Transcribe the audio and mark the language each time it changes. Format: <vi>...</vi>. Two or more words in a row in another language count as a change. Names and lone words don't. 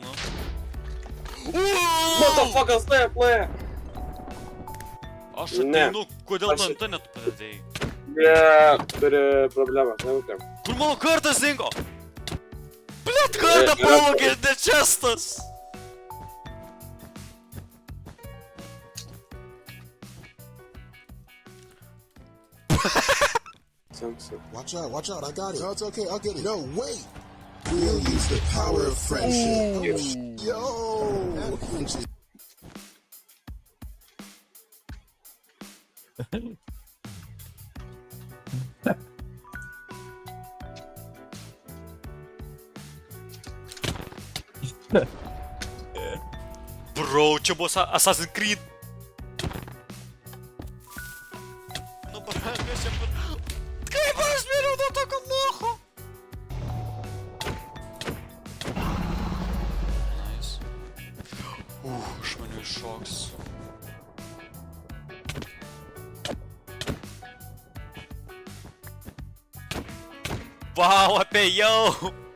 <en>Motherfuckers, play!</en> <lt>Aš ateinu, kodėl tu ant to net padėdėjai? Turi problemą, neūkiam. Kur mano kartas dingo? Blet, kartą pavogė dečestas!</lt> <en>Watch out, I got it. No, it's okay, I'll get it. No, wait! We'll use the power of friendship. Yo!</en> <lt>Bro, čia buvo Assassin's Creed. Nu, parakas čia pat. Kaip aš miriau nuo tokio locho? Nice. Iš manių iššoks. Wow, apėjau!</lt>